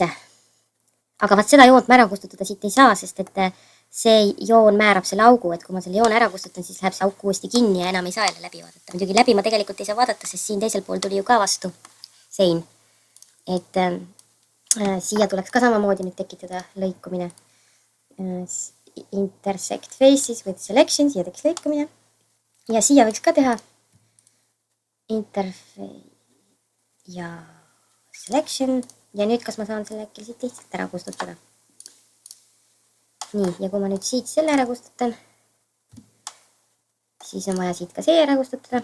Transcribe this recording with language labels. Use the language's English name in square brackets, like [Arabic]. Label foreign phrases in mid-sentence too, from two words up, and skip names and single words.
[Estonian] Aga vaat seda joont ma ära kustutada siit ei saa, sest et see joon määrab selle augu, et kui ma selle joone ära kustutan, siis läheb see auk uuesti kinni ja enam ei saa jälle läbi vaadata. Muidugi läbi ma tegelikult ei saa vaadata, sest siin teisel pool tuli ju ka vastu sein. Et siia tuleks ka samamoodi nüüd tekitada lõikumine. [English] Intersect faces with selection, [Estonian] siia tekiks lõikumine. Ja siia võiks ka teha interface ja selection. Ja nüüd, kas ma saan selle äkki siit lihtsalt ära kustutada. Nii, ja kui ma nüüd siit selle ära kustutan, siis on vaja siit ka see ära kustutada.